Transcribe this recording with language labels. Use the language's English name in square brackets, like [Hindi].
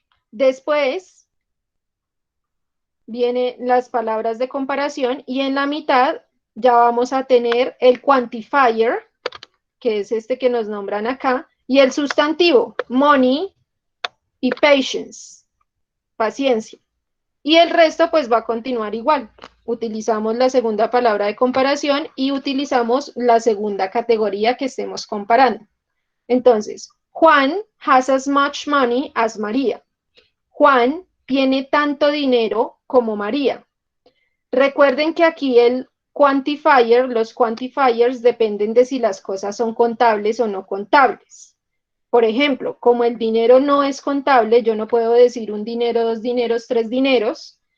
[Spanish] Después, vienen las palabras de comparación y en la mitad ya vamos a tener el quantifier, que es este que nos nombran acá, y el sustantivo, money y patience, paciencia. Y el resto pues va a continuar igual. Utilizamos la segunda palabra de comparación y utilizamos la segunda categoría que estemos comparando. Entonces, [English] Juan has as much money as María. [Spanish] Juan tiene tanto dinero como María. Recuerden que aquí el quantifier, los quantifiers dependen de si las cosas son contables o no contables. Por ejemplo, como el dinero no es contable, yo no puedo decir un dinero, dos dineros, tres dineros.